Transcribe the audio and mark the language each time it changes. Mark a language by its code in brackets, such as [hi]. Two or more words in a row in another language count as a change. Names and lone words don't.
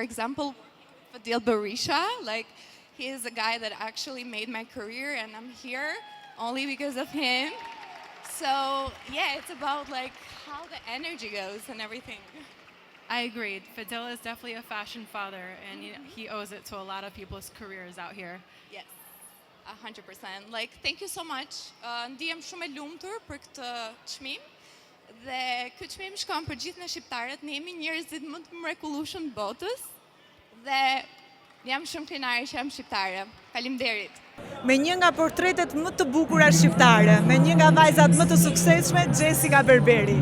[en] Like, for example, Fadil Berisha. Like, he is a guy that actually made my career, and I'm here only because of him. So, yeah, it's about like how the energy goes and everything. I agreed. Fadil is definitely a fashion father, and he owes it to a lot of people's careers out here. Yes, 100%. Like, thank you so much. [sq] Ndihem shumë e lumtur për këtë çmim. Dhe ky çmim shkon për gjithë ne shqiptarët, ne jemi njerëzit më të mrekullueshëm të botës. Dhe jam shumë krenare që jam shqiptare. Faleminderit. Me një nga portretet më të bukura shqiptare, me një nga vajzat më të suksesshme, Jessica Berberi.